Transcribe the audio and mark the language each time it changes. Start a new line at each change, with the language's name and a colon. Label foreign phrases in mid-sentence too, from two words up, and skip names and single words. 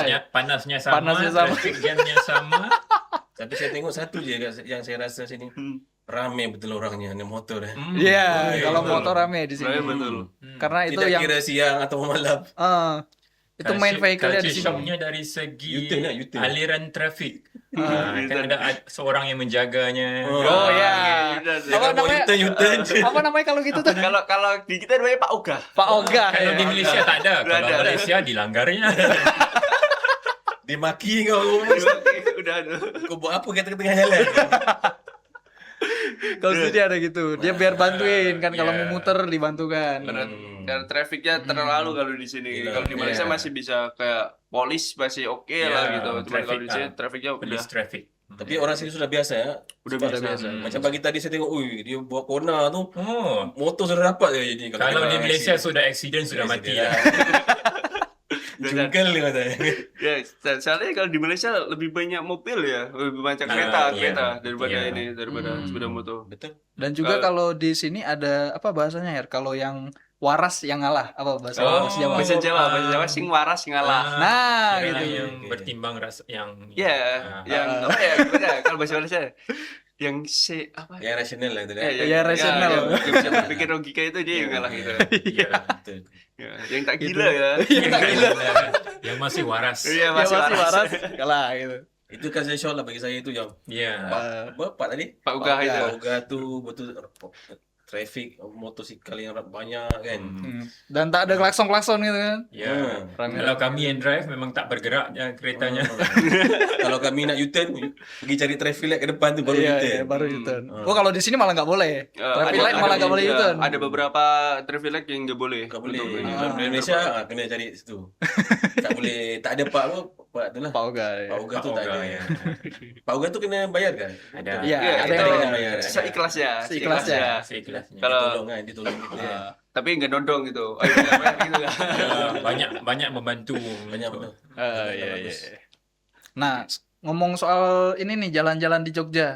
Malay: Panasnya sama. Panasnya sama.
English: Traffic jamnya
Malay: sama. Tapi saya tengok satu je yang saya rasa sini ramai betul orangnya naik motor.
Indonesian: Iya,
Malay: Betul.
Indonesian: kalau motor rame di sini.
Malay: Ramai betul.
Indonesian: Karena itu
Malay: Tidak
Indonesian: yang
Malay: kira siang atau malam.
Indonesian: itu
English: main vehicle-nya
Indonesian: di
Malay: Culture
Indonesian: sini.
Malay: shock-nya dari segi U-turn lah, U-turn. aliran traffic. U-turn.
Indonesian: Kan ada seorang yang menjaganya. Oh ya. Oke, Apa Kalau mau namanya? U-turn. Apa namanya kalau gitu tuh? Kalau di kita namanya Pak Oga. Pak Oga. Kalau ya.
Malay: di Malaysia tak ada.
Indonesian: Nggak Kalau ada.
Malay: Malaysia dilanggarnya. Dimaki kau.
Indonesian: Udah ada.
Malay: Kau buat apa kita ke tengah jalan?
Indonesian: Kalau di sini ada gitu. Dia biar bantuin kan kalau Iya. mau muter dibantukan. Karena trafficnya terlalu kalau di sini. Gila.
Malay: Kalau di Malaysia Iya. masih bisa kayak polis masih oke Iya, lah gitu. Cuma traffic, kalau di sini trafficnya udah
English: Police traffic.
Indonesian: Tapi orang sini sudah biasa ya. udah
Malay: Sebab biasa. Macam pagi tadi saya tengok, dia buat corner tu, Oh, motor sudah dapat je jadi. kalau di Malaysia sudah accident sudah mati lah. Jungkel dia kata.
Indonesian: Ya, soalnya kalau di Malaysia lebih banyak mobil ya, lebih banyak
Malay: Iya, kereta daripada
Indonesian: iya.
Malay: ini, daripada sepeda motor.
Indonesian: Betul. Dan juga kalau di sini ada apa bahasanya ya? Kalau yang waras yang ngalah, apa bahasa Jawa? Bahasa Jawa
Javanese: sing waras ngalah.
Indonesian: Nah, Yang- gitu. yang Oke.
Malay: bertimbang rasa yang
Indonesian: Ya, yang apa ya? Gimana?
Malay: Kalau bahasa Malaysia yang apa?
Indonesian: Yang rasional lah itu kan. Ya, rasional. Yang bisa berpikir logika itu dia yang ngalah gitu. Iya. Betul.
Malay: Ya, yang tak gila ya.
Indonesian: Yang masih waras. Iya, Ya, masih masih waras. waras kalah gitu.
Malay: Itu
English: culture shock
Malay: lah bagi saya itu yang Iya. Bapak tadi. Pak Uga itu. Pak Uga tu betul traffic motosikal yang banyak kan. Dan tak ada klakson-klakson gitu kan. Ya. Rame. Kalau kami yang drive memang tak bergerak keretanya. Kalau kami nak U-turn, pergi cari
English: traffic light
Malay: ke depan tu baru Iya, U-turn. iya, baru U-turn.
Indonesian: Oh, kalau di sini malah nggak boleh.
English: Traffic light
Indonesian: malah nggak boleh
English: U-turn.
Indonesian: Ada beberapa
English: traffic light
Indonesian: yang nggak boleh.
Malay: Tak boleh. Untuk ini. Kalau di Indonesia kena cari situ. Tak boleh, tak ada pak apa, pak tu lah.
Indonesian: Pak Oga. Ya.
Malay: Pak Uga tu Pak tak Oga, ada. ya. Pak Uga tu kena bayar kan?
Indonesian: Ada. Iya, Iya, ada itu yang kena bayar. seikhlasnya. Seikhlasnya. Seikhlasnya. Kalau- Ditolong kan, ditolong gitu ya. Tapi nggak nodong gitu. Oh, iya, bayar gitu kan.
Malay: banyak membantu. Banyak betul. Iya, iya.
Indonesian: Nah, ngomong soal ini nih jalan-jalan di Jogja.